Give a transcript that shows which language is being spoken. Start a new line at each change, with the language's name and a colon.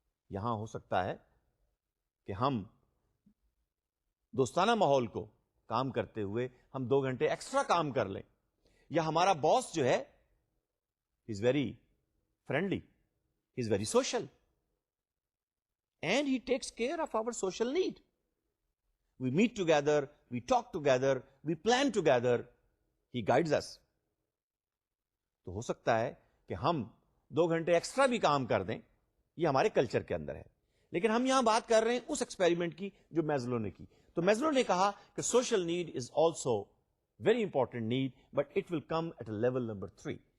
Urdu: یہاں ہو سکتا ہے کہ ہم دوستانہ ماحول کو کام کرتے ہوئے ہم 2 گھنٹے ایکسٹرا کام کر لیں، یا ہمارا باس جو ہے
English: Is very friendly, He's very social. And he takes care of our social need. We meet together, we talk together, we plan together. He guides us.
Urdu: تو ہو سکتا ہے کہ ہم 2 گھنٹے ایکسٹرا بھی کام کر دیں, یہ ہمارے کلچر کے اندر ہے. لیکن ہم یہاں بات کر رہے ہیں اس ایکسپیریمنٹ کی جو میزلو نے کی. تو میزلو نے کہا کہ
English: Social need is also very important need, but it will come at a level number 3.